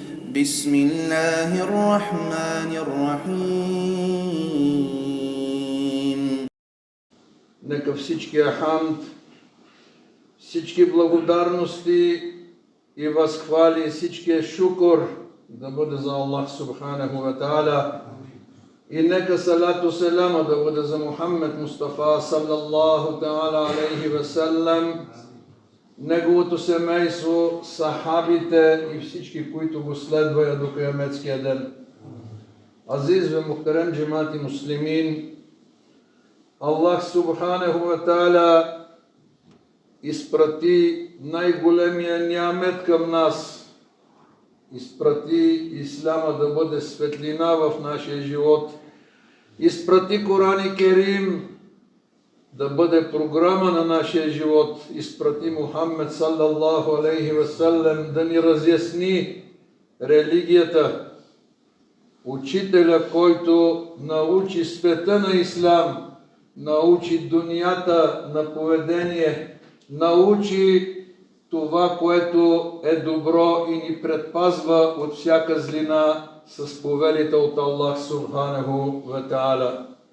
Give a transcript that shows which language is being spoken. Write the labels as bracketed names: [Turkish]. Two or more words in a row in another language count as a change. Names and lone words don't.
[Arabic] بسم الله الرحمن الرحيم. [Bulgarian] Нека всичкия хамд, всички благодарности и възхвали, всичкия шукур да бъде за Аллах [Arabic] سبحانه وتعالى. [Bulgarian] И нека [Arabic] الصلاة السلام [Bulgarian] да бъде за Мухаммед Мустафа [Arabic] صلى الله تعالى عليه وسلم, [Bulgarian] неговото семейство, сахабите и всички, които го следват до кияметския ден. [Turkish] Aziz ve muhterem cemaati müslimin, [Bulgarian] Аллах [Arabic] سبحانه وتعالى [Bulgarian] изпрати най-големия ниамет към нас. Изпрати Ислама да бъде светлина в нашия живот. Изпрати Коран Керим да бъде програма на нашия живот. Изпрати Мухаммед [Arabic] صلى الله عليه وسلم [Bulgarian] да ни разясни религията. Учителя, който научи света на Ислам, научи дунията на поведение, научи това, което е добро и ни предпазва от всяка злина с повелите от Аллах [Arabic] سبحانه وتعالى.